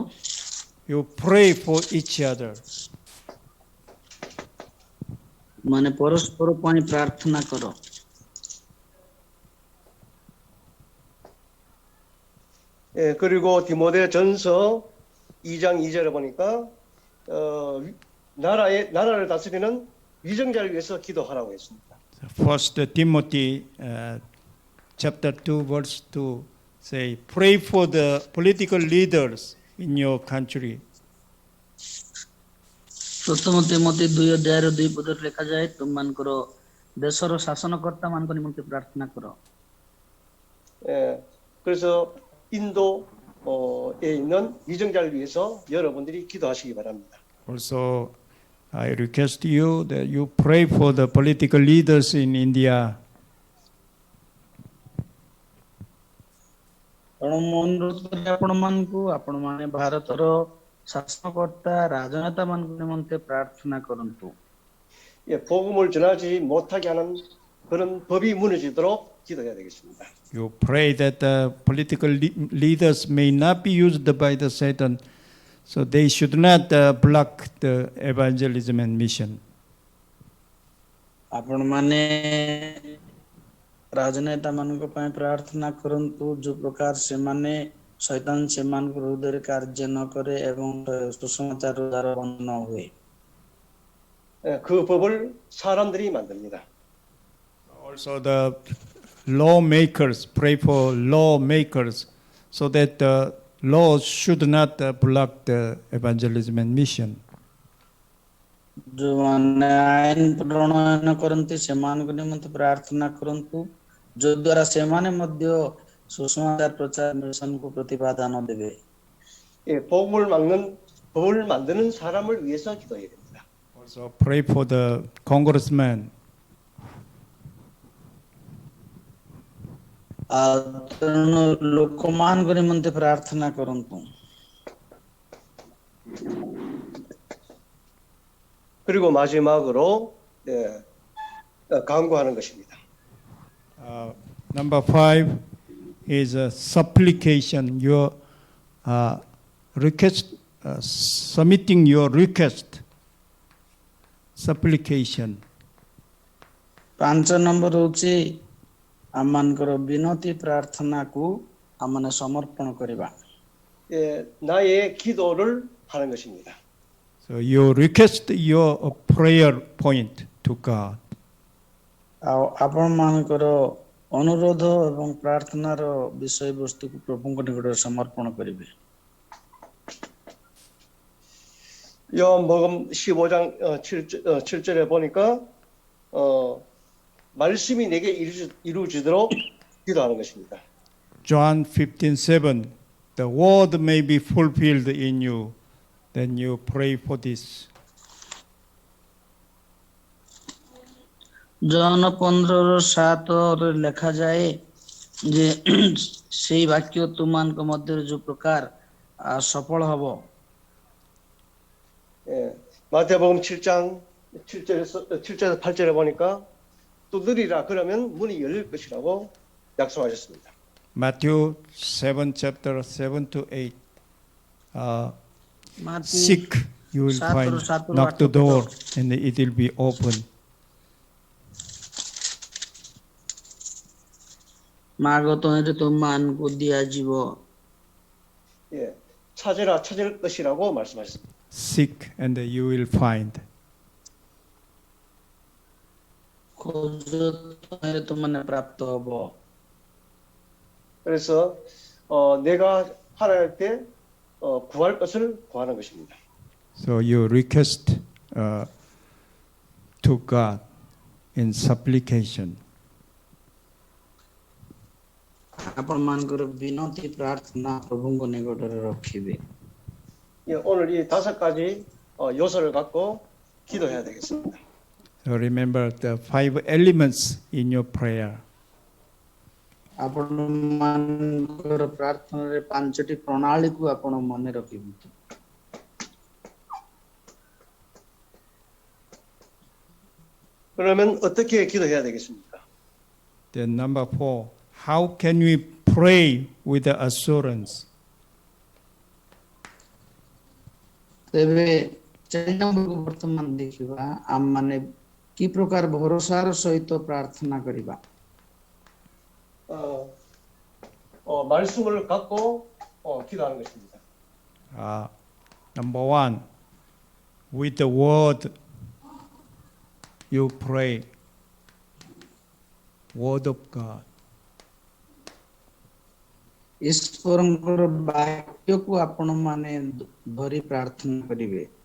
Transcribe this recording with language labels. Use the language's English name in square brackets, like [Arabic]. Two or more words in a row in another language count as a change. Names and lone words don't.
[English] You pray for each other. [Odia] ମାନେ ପରସ୍ପର ପାଇଁ ପ୍ରାର୍ଥନା କର। [Korean] 예, 그리고 디모데전서 2장 2절에 보니까 나라를 다스리는 위정자를 위해서 기도하라고 했습니다. [English] First Timothy chapter 2 verse 2 say pray for the political leaders in your country. [Odia] ପ୍ରଥମ ତିମୋଥୀ 2:2 ପଦରେ ଲେଖାଯାଏ ତୁମମାନଙ୍କର ଦେଶର ଶାସନକର୍ତ୍ତା ମାନଙ୍କ ନିମନ୍ତେ ପ୍ରାର୍ଥନା କର। [Korean] 예, 그래서 인도에 있는 위정자를 위해서 여러분들이 기도하시기 바랍니다. [English] Also I request you that you pray for the political leaders in India. [Odia] ଅନୁରୋଧ କରେ ଆପଣମାନଙ୍କୁ ଆପଣମାନେ ଭାରତର ଶାସନକର୍ତ୍ତା ରାଜନେତା ମାନଙ୍କ ନିମନ୍ତେ ପ୍ରାର୍ଥନା କରନ୍ତୁ। [Korean] 예, 복음을 전하지 못하게 하는 그런 법이 무너지도록 기도해야 되겠습니다. [English] You pray that the political leaders may not be used by the Satan, so they should not block the evangelism and mission. [Odia] ଆପଣମାନେ ରାଜନେତା ମାନଙ୍କ ପାଇଁ ପ୍ରାର୍ଥନା କରନ୍ତୁ ଯୋଉ ପ୍ରକାର ସେମାନେ ଶୈତାନ ସେମାନଙ୍କ ହୃଦୟରେ କାର୍ଯ୍ୟ ନ କରେ ଏବଂ ସୁସମାଚାର ଦ୍ୱାରା ବନ୍ଦ ନ ହୁଏ। [Korean] 예, 그 법을 사람들이 만듭니다. [English] Also the lawmakers, pray for lawmakers so that the laws should not block the evangelism and mission. [Odia] ଯୋଉମାନେ ଆଇନ ପ୍ରଣୟନ କରନ୍ତି ସେମାନଙ୍କ ନିମନ୍ତେ ପ୍ରାର୍ଥନା କରନ୍ତୁ ଯୋ ଦ୍ୱାରା ସେମାନେ ମଧ୍ୟ ସୁସମାଚାର ପ୍ରଚାର ମିଶନକୁ ପ୍ରତିପାଦନ ଦେବେ। [Korean] 예, 법을 만드는 사람을 위해서 기도해야 됩니다. [English] Also pray for the congressman. [Odia] ତେଣୁ ଲୋକମାନଙ୍କ ନିମନ୍ତେ ପ୍ରାର୍ଥନା କରନ୍ତୁ। [Korean] 그리고 마지막으로 간구하는 것입니다. [English] Number 5 is supplication. Your request, submitting your request. Supplication. [Odia] 5 ନମ୍ବର ହେଉଛି ଆମମାନଙ୍କର ବିନତି ପ୍ରାର୍ଥନାକୁ ଆମମାନେ ସମର୍ପଣ କରିବା। [Korean] 예, 나의 기도를 하는 것입니다. [English] So you request your prayer point to God. [Odia] ଆଉ ଆପଣମାନଙ୍କର ଅନୁରୋଧ ଏବଂ ପ୍ରାର୍ଥନାର ବିଷୟବସ୍ତୁକୁ ପ୍ରଭୁଙ୍କ ନିକଟରେ ସମର୍ପଣ କରିବେ। [Korean] 요한복음 15장 7절에 보니까 말씀이 내게 이루어지도록 기도하는 것입니다. [English] John 15:7 The word may be fulfilled in you. Then you pray for this. [Odia] ଜନ 15:7 ଲେଖାଯାଏ ଯେ ସେଇ ବାକ୍ୟ ତୁମମାନଙ୍କ ମଧ୍ୟରେ ଯୋଉ ପ୍ରକାର ସଫଳ ହବ। [Korean] 예, 마태복음 7장 7절에서 8절에 보니까 두드리라 그러면 문이 열릴 것이라고 약속하셨습니다. [English] Matthew 7 chapter 7 to 8. Seek, you will find. Knock the door, and it will be open. [Odia] ମାଗ ତହିଁରେ ତୁମମାନଙ୍କୁ ଦିଆଯିବ। [Korean] 예, 찾으라 찾을 것이라고 말씀하셨습니다. [English] Seek, and you will find. [Odia] ଖୋଜ ତହିଁରେ ତୁମମାନେ ପ୍ରାପ୍ତ ହବ। [Korean] 그래서 내가 하나님 때 구할 것을 구하는 것입니다. [English] So you request to God in supplication. [Odia] ଆପଣମାନଙ୍କର ବିନତି ପ୍ରାର୍ଥନା ପ୍ରଭୁଙ୍କ ନିକଟରେ ରଖିବେ। [Korean] 예, 오늘 이 5가지 요소를 갖고 기도해야 되겠습니다. [English] So remember the 5 elements in your prayer. [Odia] ଆପଣମାନଙ୍କର ପ୍ରାର୍ଥନାରେ 5ଟି ପ୍ରଣାଳୀକୁ ଆପଣ ମନେ ରଖିବେ। [Korean] 그러면 어떻게 기도해야 되겠습니까? [English] Then number 4, how can we pray with assurance? [Odia] ତେବେ 4 ନମ୍ବରକୁ ବର୍ତ୍ତମାନ ଦେଖିବା ଆମମାନେ କି ପ୍ରକାର ଭରସାର ସହିତ ପ୍ରାର୍ଥନା କରିବା। [Korean] 말씀을 갖고 기도하는 것입니다. [English] Number 1, with the word you pray, word of God. [Odia] ଈଶ୍ୱରଙ୍କର ବାକ୍ୟକୁ ଆପଣମାନେ ଧରି ପ୍ରାର୍ଥନା କରିବେ।